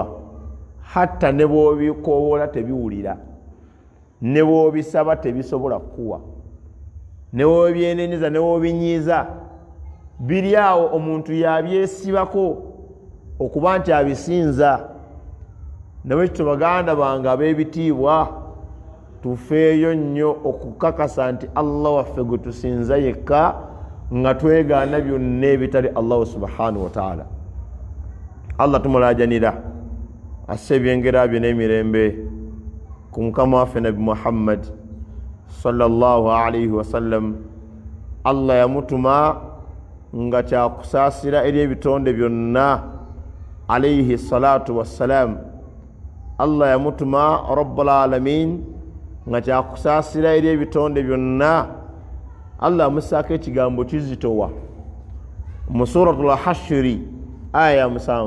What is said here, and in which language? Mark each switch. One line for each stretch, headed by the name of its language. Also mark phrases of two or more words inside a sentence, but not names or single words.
Ganda: Hatta ne bw'obikoowola tebiwulira, ne bw'obisaba tebisobola kuwa, ne bw'obyeneneza ne bw'obinyiiza biri awo, omuntu yabyesibako okuba nti abisinza. Nawe kityo baganda bange ab'ebitiibwa, tufeeyo nnyo okukakasa nti Allah waffe gwe tusinza yekka, nga twegaana byonna ebitali Allah
Arabic: سبحانه وتعالى.
Ganda: Allah tumulajanira asse ebyengera bye n'emirembe ku mukama waffe Nabi Muhammad
Arabic: صلى الله عليه وسلم.
Ganda: Allah yamutuma nga kyakusaasira eri ebitonde byonna
Arabic: عليه الصلاة والسلام.
Ganda: Allah yamutuma
Arabic: رب العالمين
Ganda: nga kyakusaasira eri ebitonde byonna. Allah amussaako ekigambo kizitowa mu suratul Hashri aya 7.